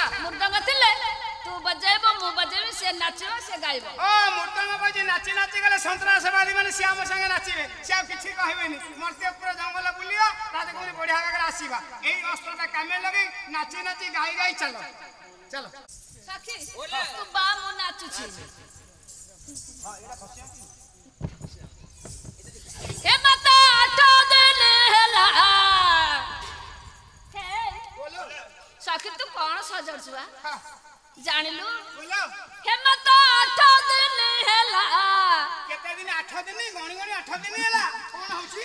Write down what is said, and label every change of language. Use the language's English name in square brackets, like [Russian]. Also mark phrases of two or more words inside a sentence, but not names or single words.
[Odia] ମୃଦଙ୍ଗ ଥିଲେ ତୁ ବଜାଇବ ମୁଁ ବଜାଇବି ସେ ନାଚିବ ସେ ଗାଇବ। ମୃଦଙ୍ଗ ବାଜି ନାଚି ନାଚି ଗଲେ ସନ୍ତ୍ରାସବାଦୀ ମାନେ ସେ ଆମ ସାଙ୍ଗେ ନାଚିବେ। ସେ ଆଉ କିଛି କହିବେନି। ମର୍ତ୍ତ୍ୟପୁର ଜଙ୍ଗଲ ବୁଲିବ ରାଜକୁମାରୀ ବଢିଆ ଭାବରେ ଆସିବା। ଏଇ ଅସ୍ତ୍ରଟା କାମେ ଲଗେଇ ନାଚି ନାଚି ଗାଇ ଗାଇ ଚାଲ ଚାଲ। ସଖୀ ତୁ ବା ମୁଁ ନାଚୁଛି। ହେ ମାତା 8 ଦିନ ହେଲା ସଖୀ ତୁ କଣ ସଜାଡୁଛୁ ବା ଜାଣିଲୁ? ହେ ମାତା 8 ଦିନ ହେଲା କେତେ ଦିନ? 8 ଦିନ ଗଣି ଗଣି 8 ଦିନ ହେଲା। କଣ ହଉଛି?